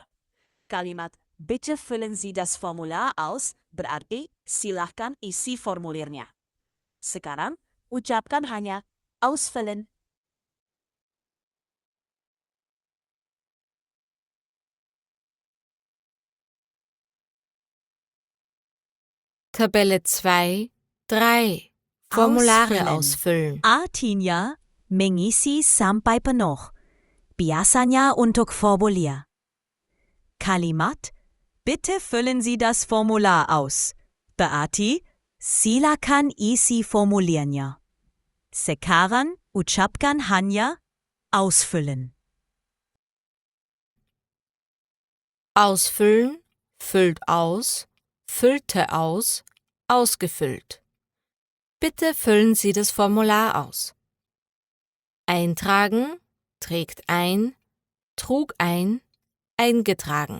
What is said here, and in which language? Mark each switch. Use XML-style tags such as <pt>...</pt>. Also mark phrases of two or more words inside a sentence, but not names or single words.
<id>Kalimat</id> <de>Bitte füllen Sie das Formular aus</de> <id>berarti silahkan isi formulirnya. Sekarang, ucapkan hanya ausfüllen. Tabelle 2, 3.</id> <de>Formulare ausfüllen.</de> <id>Artinya mengisi sampai penuh. biasanya untuk Formulier. Kalimat,</id> <de>bitte füllen Sie das Formular aus.</de> <id>Berarti, silakan isi formuliernya. Sekarang ucapkan hanya ausfüllen.</id> <de>Ausfüllen, füllt aus, füllte aus, ausgefüllt. Bitte füllen Sie das Formular aus. Eintragen, trägt ein, trug ein, eingetragen.</de>